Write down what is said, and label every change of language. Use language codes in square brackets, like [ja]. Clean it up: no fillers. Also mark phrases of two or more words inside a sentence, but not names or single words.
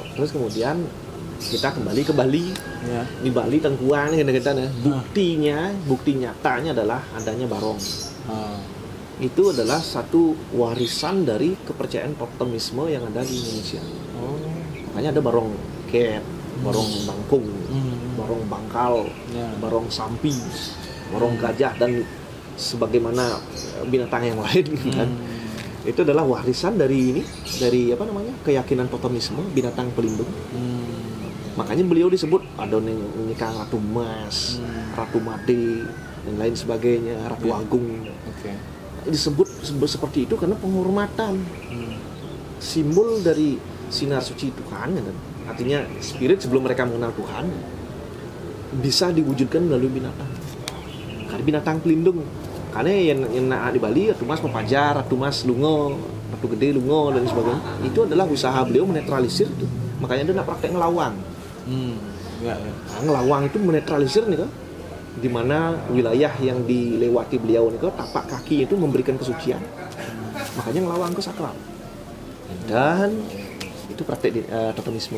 [id] Terus kemudian kita kembali ke Bali. Di Bali Tengkuang kita bukti nyatanya adalah adanya barong. Itu adalah satu warisan dari kepercayaan totemisme yang ada di Indonesia. Makanya ada barong ket, barong bangkung, barong bangkal, barong sampi, barong gajah dan sebagaimana binatang yang lain kan. Itu adalah warisan dari keyakinan totemisme binatang pelindung. Makanya beliau disebut Adoni Kang Ratu Mas, Ratu Made dan lain sebagainya, Ratu Agung. Oke. Disebut seperti itu karena penghormatan, simbol dari sinar suci Tuhan, kan? Artinya spirit sebelum mereka mengenal Tuhan bisa diwujudkan melalui binatang. Karena binatang pelindung. Karena yang di Bali Ratu Mas Pepajar, Ratu Mas Lungo, Ratu Gede Lungo dan sebagainya. Itu adalah usaha beliau menetralisir itu. Makanya dia nak praktek ngelawang. Ya. Nah, ngelawang itu menetralisir nih kan. Di mana wilayah yang dilewati beliau nih kan, tapak kaki itu memberikan kesucian. Makanya ngelawang itu sakral. Dan itu praktek totemisme.